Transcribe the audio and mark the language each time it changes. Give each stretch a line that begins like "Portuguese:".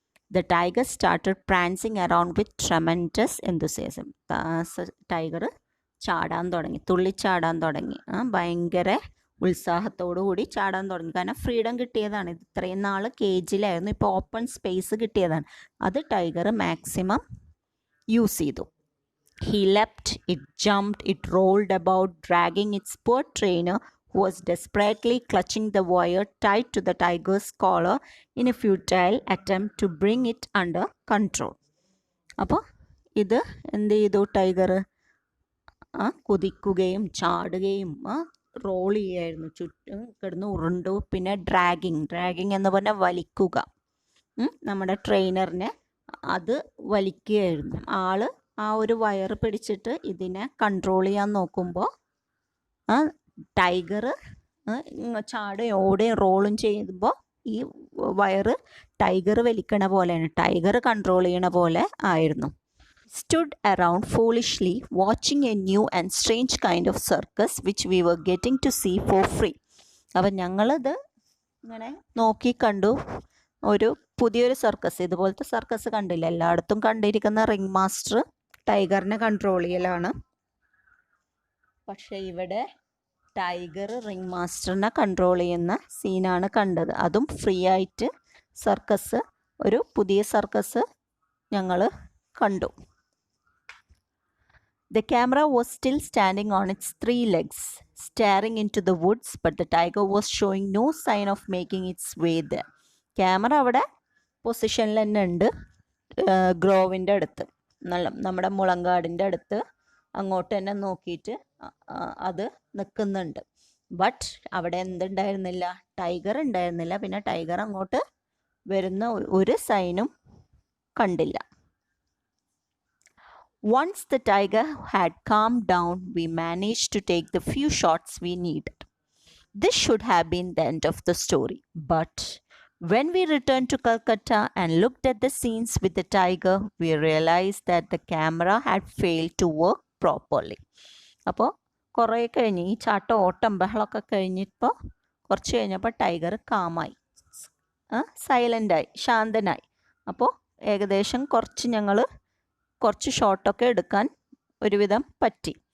English: The tiger started prancing around with tremendous enthusiasm.
Malayalam: Tiger ചാടാൻ തുടങ്ങി, തുള്ളിച്ചാടാൻ തുടങ്ങി, ഭയങ്കര ഉത്സാഹത്തോടു കൂടി ചാടാൻ തുടങ്ങി. കാരണം ഫ്രീഡം കിട്ടിയതാണ്, ഇത് ഇത്രയും നാൾ കേജിലായിരുന്നു, ഇപ്പോൾ ഓപ്പൺ സ്പേസ് കിട്ടിയതാണ്. അത് ടൈഗർ മാക്സിമം യൂസ് ചെയ്തു.
English: He leapt, it jumped, it rolled about, dragging its poor trainer, who was desperately clutching the wire tied to the tiger's collar in a futile attempt to bring it under control.
Malayalam: അപ്പോൾ ഇത് എന്ത് ചെയ്തു? Tiger കുതിക്കുകയും ചാടുകയും role ചെയ്യായിരുന്നു, ചുറ്റും കിടന്ന് ഉരുണ്ടു. പിന്നെ dragging എന്ന് പറഞ്ഞാൽ വലിക്കുക, നമ്മുടെ ട്രെയിനറിനെ അത് വലിക്കുകയായിരുന്നു. ആള് ആ ഒരു വയറ് പിടിച്ചിട്ട് ഇതിനെ കൺട്രോൾ ചെയ്യാൻ നോക്കുമ്പോൾ ടൈഗർ ചാടുകയും ഓടുകയും റോളും ചെയ്യുമ്പോൾ ഈ വയറ് ടൈഗർ വലിക്കണ പോലെയാണ്, ടൈഗർ കൺട്രോൾ ചെയ്യണ പോലെ ആയിരുന്നു.
English: Stood around foolishly watching a new and strange kind of circus which we were getting to see for free.
Malayalam: അപ്പം ഞങ്ങളത് ഇങ്ങനെ നോക്കി കണ്ടു, ഒരു പുതിയൊരു സർക്കസ്, ഇതുപോലത്തെ സർക്കസ് കണ്ടില്ല. എല്ലായിടത്തും കണ്ടിരിക്കുന്ന റിംഗ് മാസ്റ്റർ ടൈഗറിനെ കൺട്രോൾ ചെയ്യലാണ്, പക്ഷെ ഇവിടെ ടൈഗർ റിംഗ് മാസ്റ്ററിനെ കൺട്രോൾ ചെയ്യുന്ന സീനാണ് കണ്ടത്. അതും ഫ്രീ ആയിട്ട് സർക്കസ്, ഒരു പുതിയ സർക്കസ് ഞങ്ങൾ കണ്ടു.
English: The camera was still standing on its 3 legs, staring into the woods, but the tiger was showing no sign of making its way there.
Malayalam: Camera അവിടെ പൊസിഷനിൽ തന്നെ ഉണ്ട്, ഗ്രോവിൻ്റെ അടുത്ത്. നമ്മുടെ മുളങ്കാടിൻ്റെ അടുത്ത് അങ്ങോട്ട് തന്നെ നോക്കിയിട്ട് അത് നിൽക്കുന്നുണ്ട്. ബട്ട് അവിടെ എന്തുണ്ടായിരുന്നില്ല, ടൈഗർ ഉണ്ടായിരുന്നില്ല. പിന്നെ ടൈഗർ അങ്ങോട്ട് വരുന്ന ഒരു സൈനും കണ്ടില്ല.
English: Once the tiger had calmed down, we managed to take the few shots we needed. This should have been the end of the story. But when we returned to Calcutta and looked at the scenes with the tiger, we realized that the camera had failed to work properly.
Malayalam: അപ്പോൾ കുറേ കഴിഞ്ഞ് ഈ ചാട്ടം ഓട്ടം ബഹളമൊക്കെ കഴിഞ്ഞിപ്പോൾ കുറച്ച് കഴിഞ്ഞപ്പോൾ tiger കാമായി, സൈലൻ്റായി, ശാന്തനായി. അപ്പോൾ ഏകദേശം കുറച്ച് ഷോട്ടൊക്കെ എടുക്കാൻ ഒരുവിധം പറ്റി.